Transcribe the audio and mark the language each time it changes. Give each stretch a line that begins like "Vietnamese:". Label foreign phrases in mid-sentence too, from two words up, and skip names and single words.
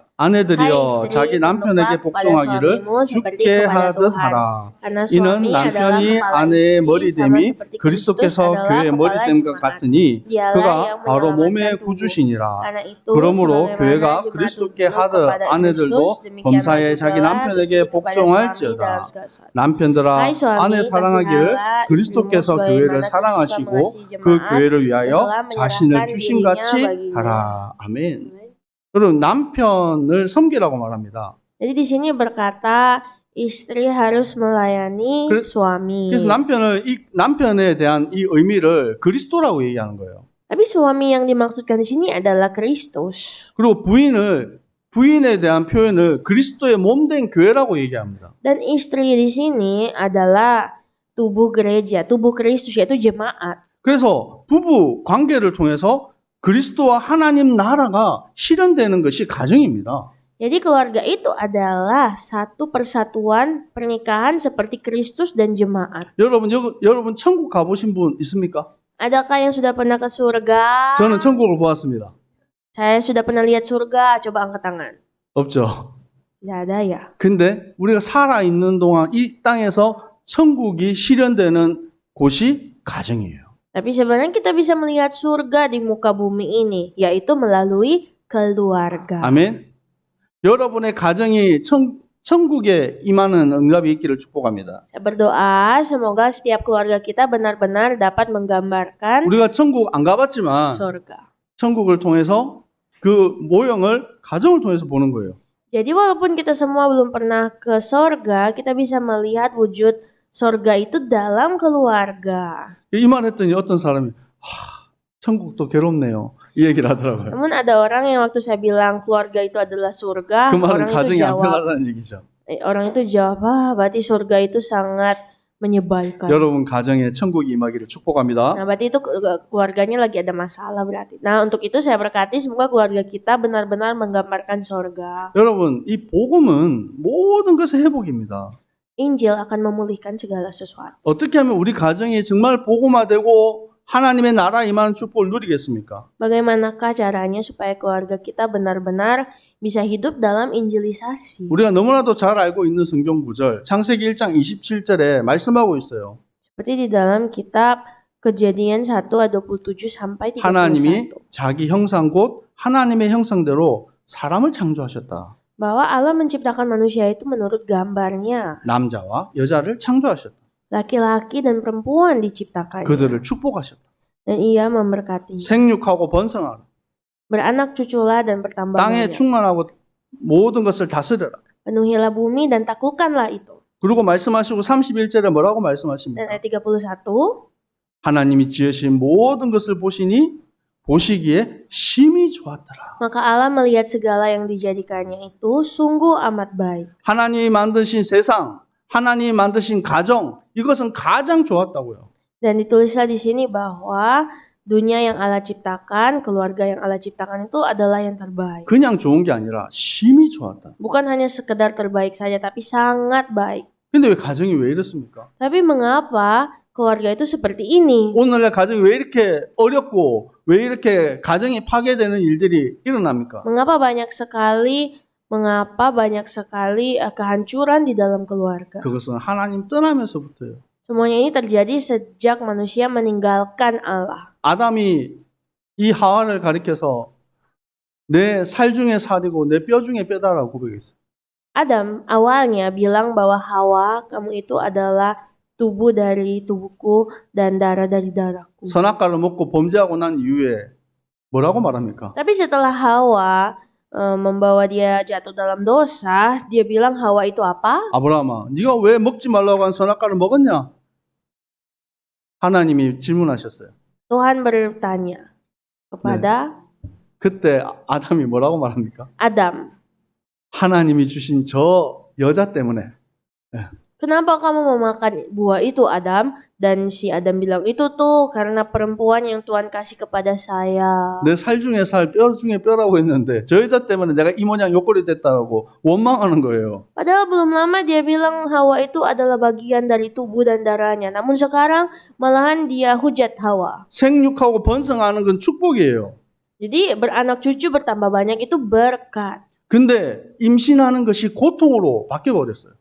Korean: 아내들이여
Indonesian: Hai
Korean: 자기
Indonesian: istri,
Korean: 남편에게
Indonesian: tunduklah kepada
Korean: 복종하기를
Indonesian: suamimu seperti
Korean: 죽게
Indonesian: kepada
Korean: 하듯
Indonesian: Tuhan.
Korean: 하라.
Indonesian: Karena
Korean: 이는
Indonesian: suami adalah
Korean: 남편이
Indonesian: kepala
Korean: 아내의
Indonesian: istri, sama
Korean: 머리됨이
Indonesian: seperti Kristus
Korean: 그리스도께서
Indonesian: adalah
Korean: 교회의
Indonesian: kepala
Korean: 머리됨과
Indonesian: jemaat.
Korean: 같으니
Indonesian: Dialah
Korean: 그가
Indonesian: yang
Korean: 바로
Indonesian: menyelamatkan
Korean: 몸의
Indonesian: tubuh.
Korean: 구주시니라.
Indonesian: Karena itu
Korean: 그러므로
Indonesian: sebagaimana
Korean: 교회가
Indonesian: jemaat
Korean: 그리스도께
Indonesian: tunduk
Korean: 하듯
Indonesian: kepada
Korean: 아내들도
Indonesian: Kristus, demikianlah
Korean: 범사에 자기
Indonesian: jugalah
Korean: 남편에게
Indonesian: istri kepada
Korean: 복종할지어다.
Indonesian: suami dalam segala sesuatu.
Korean: 남편들아
Indonesian: Hai suami,
Korean: 아내 사랑하기를
Indonesian: kasihilah
Korean: 그리스도께서
Indonesian: istrimu
Korean: 교회를
Indonesian: sebagaimana Kristus
Korean: 사랑하시고
Indonesian: mengasihi
Korean: 그
Indonesian: jemaat
Korean: 교회를 위하여
Indonesian: telah
Korean: 자신을
Indonesian: menyerahkan
Korean: 주신
Indonesian: dirinya
Korean: 같이
Indonesian: baginya.
Korean: 하라. 아멘. 여러분 남편을 섬기라고 말합니다.
Indonesian: Jadi di sini berkata istri harus melayani suami.
Korean: 그래서 남편에 대한 이 의미를 그리스도라고 얘기하는 거예요.
Indonesian: Tapi suami yang dimaksudkan di sini adalah Kristus.
Korean: 그리고 부인에 대한 표현을 그리스도의 몸된 교회라고 얘기합니다.
Indonesian: Dan istri di sini adalah tubuh gereja, tubuh Kristus yaitu jemaat.
Korean: 그래서 부부 관계를 통해서 그리스도와 하나님 나라가 실현되는 것이 가정입니다.
Indonesian: Jadi keluarga itu adalah satu persatuan pernikahan seperti Kristus dan jemaat.
Korean: 여러분 천국 가보신 분 있습니까?
Indonesian: Adakah yang sudah pernah ke surga?
Korean: 저는 천국을 보았습니다.
Indonesian: Saya sudah pernah lihat surga. Coba angkat tangan.
Korean: 없죠.
Indonesian: Tidak ada ya.
Korean: 근데 우리가 살아 있는 동안 이 땅에서 천국이 실현되는 곳이 가정이에요.
Indonesian: Tapi sebenarnya kita bisa melihat surga di muka bumi ini, yaitu melalui keluarga.
Korean: 아멘. 여러분의 가정이 천국에 임하는 응답이 있기를 축복합니다.
Indonesian: Saya berdoa semoga setiap keluarga kita benar-benar dapat menggambarkan
Korean: 우리가 천국 안 가봤지만
Indonesian: surga.
Korean: 천국을 통해서 그 모형을 가정을 통해서 보는 거예요.
Indonesian: Jadi walaupun kita semua belum pernah ke surga, kita bisa melihat wujud surga itu dalam keluarga.
Korean: 이 말 했더니 어떤 사람이 천국도 괴롭네요. 이 얘기를 하더라고요.
Indonesian: Namun ada orang yang waktu saya bilang keluarga itu adalah surga,
Korean: 그 말은
Indonesian: orang itu
Korean: 가정이 안
Indonesian: jawab,
Korean: 편하다는 얘기죠.
Indonesian: orang itu jawab, berarti surga itu sangat menyebalkan.
Korean: 여러분 가정에 천국이 임하기를 축복합니다.
Indonesian: Nah, berarti itu keluarganya lagi ada masalah berarti. Nah, untuk itu saya berkati semoga keluarga kita benar-benar menggambarkan surga.
Korean: 여러분 이 복음은 모든 것의 회복입니다.
Indonesian: Injil akan memulihkan segala sesuatu.
Korean: 어떻게 하면 우리 가정이 정말 복음화되고 하나님의 나라 임하는 축복을 누리겠습니까?
Indonesian: Bagaimanakah caranya supaya keluarga kita benar-benar bisa hidup dalam injilisasi?
Korean: 우리가 너무나도 잘 알고 있는 성경 구절 창세기 1장 27절에 말씀하고 있어요.
Indonesian: Seperti di dalam kitab Kejadian 1 ayat 27 sampai 31.
Korean: 하나님이 자기 형상 곧 하나님의 형상대로 사람을 창조하셨다.
Indonesian: Bahwa Allah menciptakan manusia itu menurut gambarnya.
Korean: 남자와 여자를 창조하셨다.
Indonesian: Laki-laki dan perempuan diciptakannya.
Korean: 그들을 축복하셨다.
Indonesian: Dan ia memberkatinya.
Korean: 생육하고 번성하라.
Indonesian: Beranak cuculah dan bertambah
Korean: 땅에
Indonesian: banyak.
Korean: 충만하고 모든 것을 다스려라.
Indonesian: Penuhilah bumi dan taklukkanlah itu.
Korean: 그리고 말씀하시고 31절에 뭐라고
Indonesian: Dan
Korean: 말씀하십니까?
Indonesian: ayat 31,
Korean: 하나님이 지으신 모든 것을 보시기에 심히 좋았더라.
Indonesian: maka Allah melihat segala yang dijadikannya itu sungguh amat baik.
Korean: 하나님이 만드신 세상, 하나님이 만드신 가정, 이것은 가장 좋았다고요.
Indonesian: Dan ditulislah di sini bahwa dunia yang Allah ciptakan, keluarga yang Allah ciptakan itu adalah yang terbaik.
Korean: 그냥 좋은 게 아니라 심히 좋았다.
Indonesian: Bukan hanya sekedar terbaik saja, tapi sangat baik.
Korean: 근데 왜 가정이 왜 이렇습니까?
Indonesian: Tapi mengapa keluarga itu seperti ini?
Korean: 오늘날 가정이 왜 이렇게 어렵고 왜 이렇게 가정이 파괴되는 일들이 일어납니까?
Indonesian: Mengapa banyak sekali kehancuran di dalam keluarga?
Korean: 그것은 하나님 떠나면서부터요.
Indonesian: Semuanya ini terjadi sejak manusia meninggalkan Allah.
Korean: 아담이 이 하와를 가리켜서 내 살 중에 살이고 내 뼈 중에 뼈다라고 고백했어요.
Indonesian: Adam awalnya bilang bahwa Hawa, kamu itu adalah tubuh dari tubuhku dan darah dari darahku.
Korean: 선악과를 먹고 범죄하고 난 이후에 뭐라고 말합니까?
Indonesian: Tapi setelah Hawa membawa dia jatuh dalam dosa, dia bilang Hawa itu apa?
Korean: 아브라함아, 네가 왜 먹지 말라고 한 선악과를 먹었냐? 하나님이 질문하셨어요.
Indonesian: Tuhan bertanya kepada
Korean: 그때 아담이 뭐라고 말합니까?
Indonesian: Adam,
Korean: 하나님이 주신 저 여자 때문에.
Indonesian: kenapa kamu memakan buah itu, Adam? Dan si Adam bilang, itu tuh karena perempuan yang Tuhan kasih kepada saya.
Korean: 내 살 중에 살, 뼈 중에 뼈라고 했는데 저 여자 때문에 내가 이 모양 요 꼴이 됐다고 원망하는 거예요.
Indonesian: Padahal belum lama dia bilang Hawa itu adalah bagian dari tubuh dan darahnya. Namun sekarang malahan dia hujat Hawa.
Korean: 생육하고 번성하는 건 축복이에요.
Indonesian: Jadi beranak cucu bertambah banyak itu berkat.
Korean: 근데 임신하는 것이 고통으로 바뀌어버렸어요.